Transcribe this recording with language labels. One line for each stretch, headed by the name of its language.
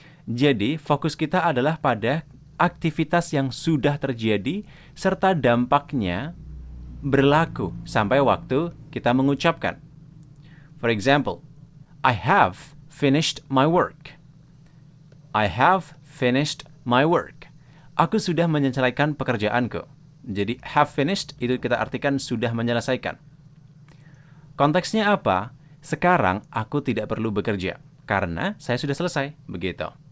Indonesian: Jadi fokus kita adalah pada aktivitas yang sudah terjadi serta dampaknya berlaku sampai waktu kita mengucapkan.
English: For example, I have finished my work. I have finished my work.
Indonesian: Aku sudah menyelesaikan pekerjaanku. Jadi have finished itu kita artikan sudah menyelesaikan. Konteksnya apa? Sekarang aku tidak perlu bekerja karena saya sudah selesai. Begitu.